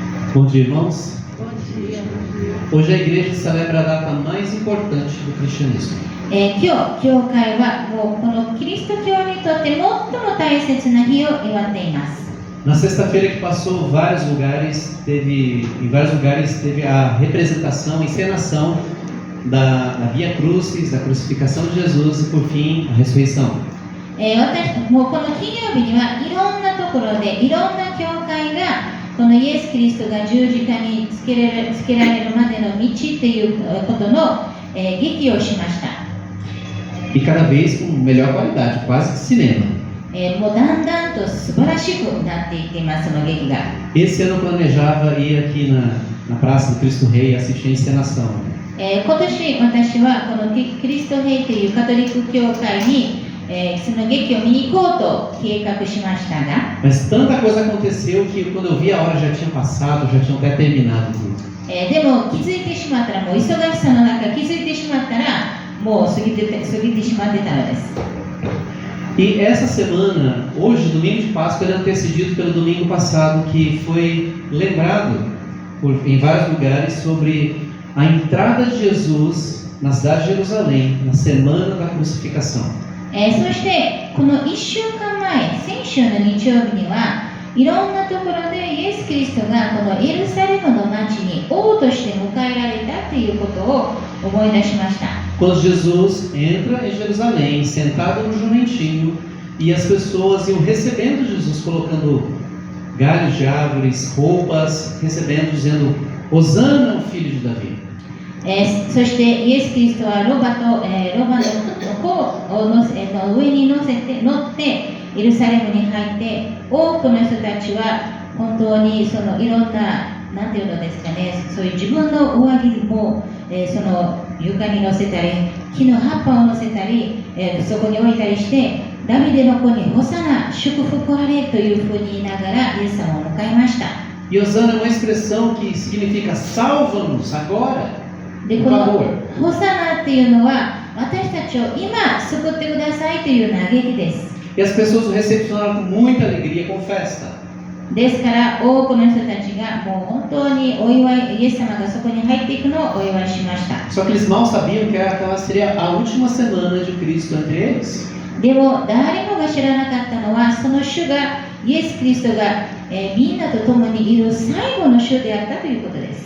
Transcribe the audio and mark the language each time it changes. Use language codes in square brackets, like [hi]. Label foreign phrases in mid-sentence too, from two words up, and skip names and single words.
[pt] Bom dia, irmãos. Bom dia. Hoje a igreja celebra a data mais importante do cristianismo. [ja] 今日、教会はもうこのキリスト教にとって最も大切な日を祝っています。 [pt] Na sexta-feira que passou, em vários lugares teve a representação, a encenação da Via Crucis, da crucificação de Jesus e, por fim, a ressurreição. [ja] もうこの金曜日にはいろんなところでいろんな教会がこのイエス・キリストが十字架につけられるまでの道ということの、劇をしました。 [pt] E cada vez com melhor qualidade, quase que cinema. [ja] もうだんだんと素晴らしくなっていっています、その劇が。 [pt] Esse ano eu planejava ir aqui na Praça do Cristo Rei assistir a encenação. [ja] 今年私はこのキリスト兵というカトリック教会に、その劇を見に行こうと計画しましたが、 [pt] Mas tanta coisa aconteceu que quando eu vi a hora já tinha passado, já tinha até terminado tudo. [ja] でも気づいてしまったら、もう忙しさの中気づいてしまったらもう過ぎてしまってたのです。 [pt] E essa semana, hoje, domingo de Páscoa, ele é antecedido pelo domingo passado, que foi lembrado em vários lugares sobre a entrada de Jesus na cidade de Jerusalém, na semana da crucificação. [ja] そしてこの1週間前、先週の日曜日にはいろんなところでイエス・キリストがこのエルサレムの町に王として迎えられたということを思い出しました。 [pt] Quando Jesus entra em Jerusalém, sentado no jumentinho, e as pessoas iam recebendo Jesus, colocando galhos de árvores, roupas, recebendo, dizendo: Hosana, o filho de Davi. [ja] そしてイエス・キリストはロバの子を上に乗ってエルサレムに入って、多くの人たちは本当にそのいろんな、なんていうのですかね、そういう自分の上着も、その床に乗せたり、木の葉っぱを乗せたり、そこに置いたりして、ダビデの子にホサナ、祝福あれというふうに言いながらイエス様を迎えました。 [pt] E Hosana é uma expressão que significa salva-nos agora. [ja] で、このホサナっていうのは私たちを今救ってくださいという嘆きです。 [pt] E as pessoas o recepcionaram com muita alegria, com festa. [ja] ですから多くの人たちがもう本当にお祝い、イエス様がそこに入っていくのをお祝いしました。 [pt] Só que eles mal sabiam que aquela seria a última semana de Cristo entre eles. [ja] でも誰もが知らなかったのは、その主がイエス・キリストが、みんなと共にいる最後の主であったということです。